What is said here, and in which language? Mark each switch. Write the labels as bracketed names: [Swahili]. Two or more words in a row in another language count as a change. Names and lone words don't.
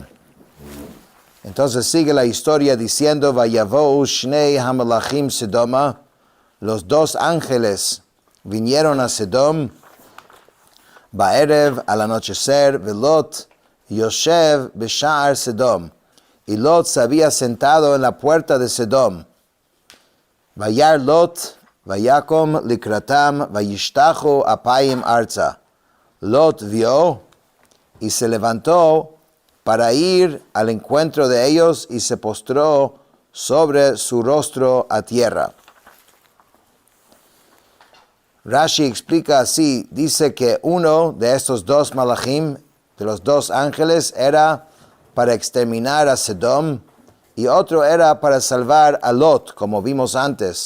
[Spanish] Entonces sigue la historia diciendo, [Hebrew] ויבאו שני המלאכים סדמה, [Spanish] los dos ángeles vinieron a Sedom, Baerev al anochecer, [Hebrew] ולוט ישב בשער סדם, [Spanish] y Lot se había sentado en la puerta de Sedom. [Hebrew] וירא לוט ויקם לקראתם וישתחו אפים ארצה. [Spanish] Lot vio y se levantó para ir al encuentro de ellos y se postró sobre su rostro a tierra. Rashi explica así, dice que uno de estos dos malachim, de los dos ángeles, era para exterminar a Sedom y otro era para salvar a Lot, como vimos antes.